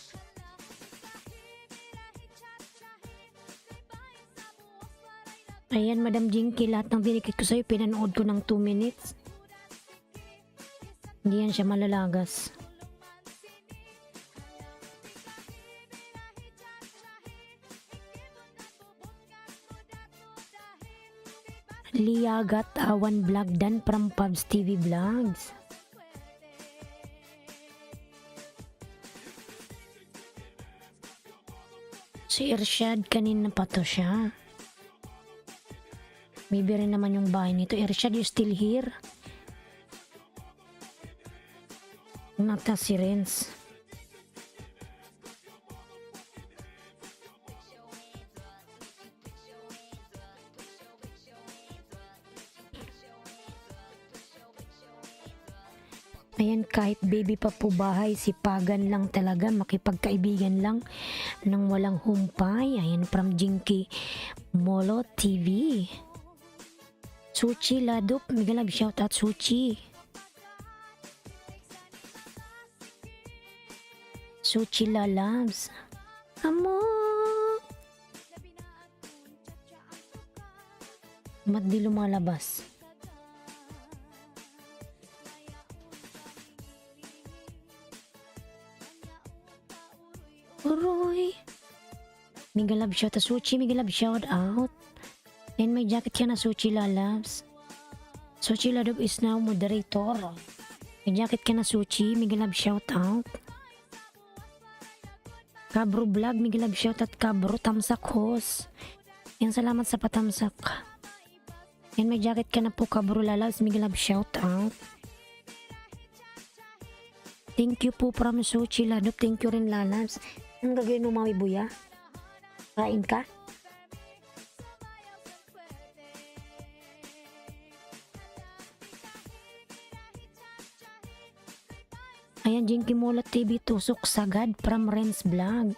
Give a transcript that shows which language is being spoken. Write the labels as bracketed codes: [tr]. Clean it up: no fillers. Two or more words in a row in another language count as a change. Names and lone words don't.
[tl] Ayan, Madam Jinky, lahat ng dinikit ko sa'yo, pinanood ko ng 2 minutes. Hindi yan siya malalagas. Liagat Awan Vlog dan from Pubs TV Vlogs. Si Irshad, kanina pa to siya. Maybe rin naman yung bahay nito. [en] Irshad, you still here? [tl] Nata si Renz. Ayan, kahit baby pa po bahay, sipagan lang talaga, makipagkaibigan lang nang walang humpay. Ayan, from Jinky Molo TV. Suchi Ladop, migalab shoutout Suchi. Suchi Lalabs. Amo. Ba't di lumalabas? Uroy. Migalab shoutout Suchi, migalab shoutout. And may jacket ka na, [en] Suchi Lalabs. Suchi Ladop is now moderator. [tl] May jacket ka na, Suchi. Migalab shoutout. Kabro Vlog, migalab shoutout Kabro. Tamsak host. Yan, salamat sa patamsak. Yan, may jacket ka na po, Kabro Lalabs. Migalab shoutout. [en] Thank you po from Suchi Ladop. Thank you [tl] rin, Lalabs. Ang gagawin mo, Mawi Buya? Kain ka? Ayan, Jinky Mola TV, tusok sagad from Renz Vlog.